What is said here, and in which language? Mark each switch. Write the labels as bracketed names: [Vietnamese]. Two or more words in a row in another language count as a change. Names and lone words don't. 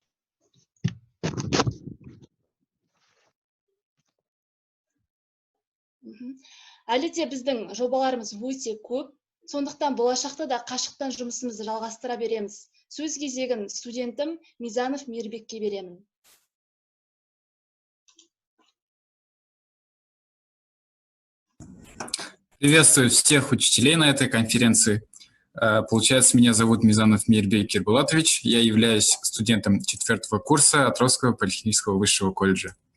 [Kazakh] Әлі де біздің жобаларымыз өте көп, сондықтан болашақта да қашықтан жұмысымызды жалғастыра береміз. Сөз кезегін студентім Мизанов Мейірбекке беремін. [Russian] Приветствую всех учителей на этой конференции. Получается, меня зовут Мизанов Мейірбек Кербулатович. Я являюсь студентом 4-го курса Атырауского политехнического высшего колледжа.